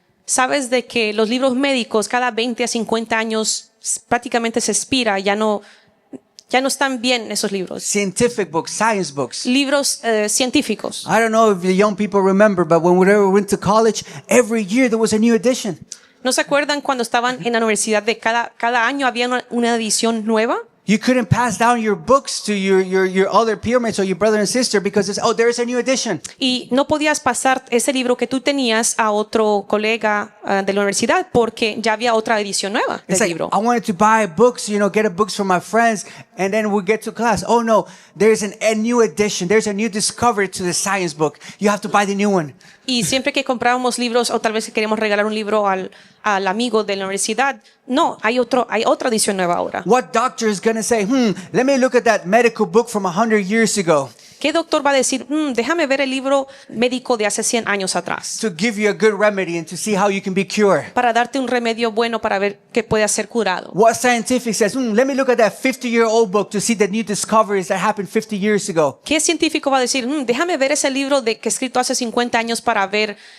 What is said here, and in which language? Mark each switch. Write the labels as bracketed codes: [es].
[es] ¿Sabes de que los libros médicos cada 20 a 50 años prácticamente se expira? Ya no están bien esos libros. [en] Scientific books, science books. [es] Libros científicos. [en] I don't know if the young people remember, but when we went to college, every year there was a new edition. [es] ¿No se acuerdan cuando estaban en la universidad de cada año había una edición nueva? [en] You couldn't pass down your books to your other peermates or your brother and sister because it's, oh, there's a new edition. [es] Y no podías pasar ese libro que tú tenías a otro colega de la universidad porque ya había otra edición nueva [en] It's like, [es] libro. [en] I wanted to buy books, get books from my friends, and then we get to class. Oh no, there's a new edition. There's a new discovery to the science book. You have to buy the new one. [es] Y siempre que comprábamos libros o tal vez queríamos regalar un libro al amigo de la universidad, no, hay otra edición nueva ahora. [en] What doctor is going to say, let me look at that medical book from 100 years ago [es] ¿Qué doctor va a decir, déjame ver el libro médico de hace 100 años atrás [en] to give you a good remedy and to see how you can be cured? [es] para darte un remedio bueno para ver que pueda ser curado? [en] What scientific says, let me look at that 50-year-old book to see the new discoveries that happened 50 years ago. [es] ¿Qué científico va a decir, déjame ver ese libro que escrito hace 50 años para ver